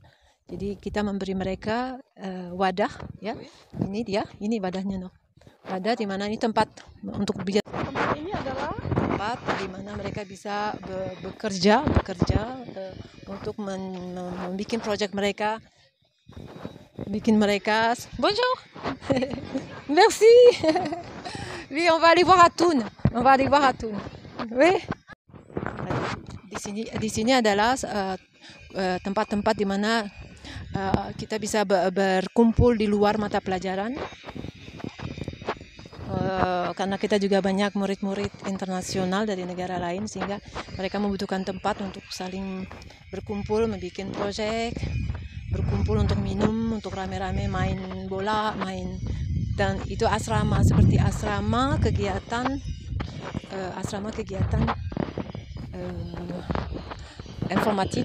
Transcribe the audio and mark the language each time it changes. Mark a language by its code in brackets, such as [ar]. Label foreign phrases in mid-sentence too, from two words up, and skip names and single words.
[id] Jadi kita memberi mereka wadah, ya. Ini wadahnya, no. Wadah di mana ini tempat untuk bicara. Tempat ini adalah tempat di mana mereka bisa bekerja untuk membuat proyek mereka, bikin mereka. [fr] Bonjour. Merci. Oui, on va aller voir à Thun. Oui. [id] Di sini adalah tempat-tempat di mana kita bisa berkumpul di luar mata pelajaran, karena kita juga banyak murid-murid internasional dari negara lain, sehingga mereka membutuhkan tempat untuk saling berkumpul, membuat proyek, berkumpul untuk minum, untuk rame-rame main bola, dan itu asrama, seperti asrama kegiatan informatik.